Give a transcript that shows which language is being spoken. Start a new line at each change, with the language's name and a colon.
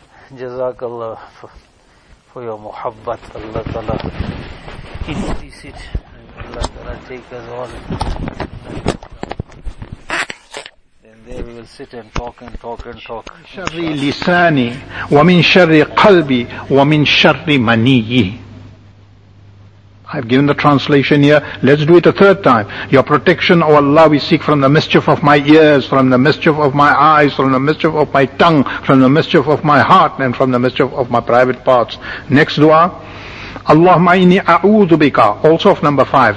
English: Jazakallah for your muhabbat. Allah Ta'ala increase it. Allah Ta'ala take us all. Sit and talk and talk and talk.
Arabic: من شر لساني ومن شر قلبي ومن شر مني.
English: I've given the translation here. Let's do it a third time. Your protection, O Allah, we seek from the mischief of my ears, from the mischief of my eyes, from the mischief of my tongue, from the mischief of my heart, and from the mischief of my private parts. Next dua.
Arabic: Allahumma inni a'udhu bika.
English: Also of number 5.